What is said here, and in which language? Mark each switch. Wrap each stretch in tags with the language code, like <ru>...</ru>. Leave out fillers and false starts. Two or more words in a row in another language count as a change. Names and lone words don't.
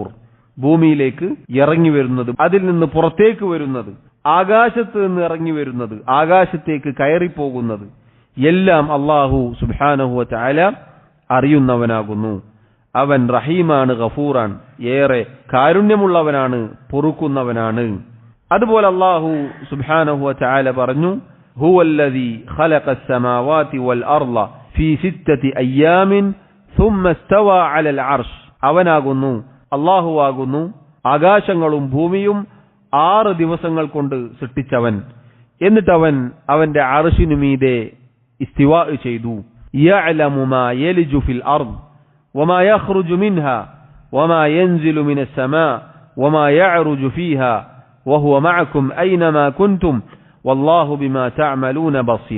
<ml>ഭൂമിയിലേക്ക് ഇറങ്ങി വരുന്നത്, അതിൽ നിന്ന് പുറത്തേക്ക് വരുന്നത്, ആകാശത്ത് നിന്ന് ഇറങ്ങി വരുന്നത്, ആകാശത്തേക്ക് കയറിപ്പോകുന്നത് എല്ലാം</ml> <ar>الله سبحانه وتعالى</ar> <ml>അറിയുന്നവനാകുന്നു. അവൻ റഹീമാണ്, ഗഫൂറാൻ, ഏറെ കാരുണ്യമുള്ളവനാണ്, പൊറുക്കുന്നവനാണ്.</ml> <ar>അതുപോലെ الله سبحانه وتعالى പറഞ്ഞു, هو الذي خلق السماوات والأرض في 6 أيام ثم استوى على العرش.</ar> <ml>അവനാകുന്നു, അല്ലാഹുവാകുന്നു ആകാശങ്ങളും ഭൂമിയും 6 ദിവസങ്ങൾ കൊണ്ട് സൃഷ്ടിച്ചവൻ. എന്നിട്ട് അവൻ അവന്റെ അർശിനു മീതെ ഇസ്തിവാ ചെയ്തു.</ml> <ar>يعلم ما يلج في الأرض وما يخرج منها وما ينزل من السماء وما يعرج فيها وهو معكم أين ما كنتم والله بما تعملون بصير.</ar>